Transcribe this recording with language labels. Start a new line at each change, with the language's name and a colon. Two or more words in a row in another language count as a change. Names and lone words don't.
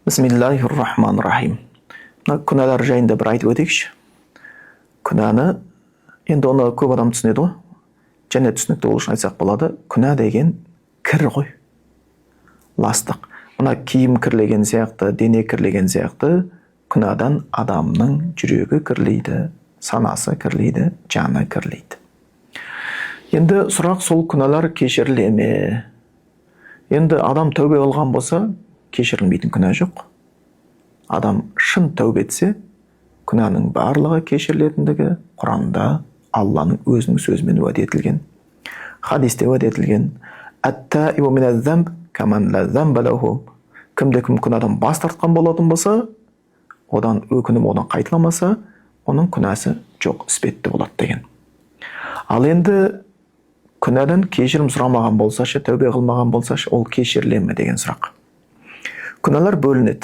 Arabic: بسم الله الرحمن الرحيم.
Kazakh: Күнәлар жайында бір айтып өтейікші. Күнәні, енді оны көп адам түсінеді ғой. Және түсінікті болу үшін айтсақ болады. Күнә деген кір ғой. Ластық. Мына киім кірлеген сияқты, дене кірлеген сияқты, күнәдан адамның жүрегі кірлейді, санасы кірлейді, жаны кірлейді. Енді сұрақ сол күнәлар кешіріле ме? Енді адам тәубе қылған болса, кешірілмейтін күнә жоқ. Адам шын тәубе етсе, күнәнің барлығы кешірілетіндігі Құранда Алланың өзінің сөзімен уәде етілген. Хадисте уәде етілген.
Arabic: التائب من الذنب كمن لا ذنب له.
Kazakh: Кімде-кім күнәдан бас тартқан болатын болса, одан өкініп одан қайталамаса, оның күнәсі жоқ, іспетті болады деген. Ал енді күнәдан кешірім сұрамаған болсашы, тәубе қылмаған болсашы, ол кешіріле ме деген сұрақ. Күнәлар бөлінеді.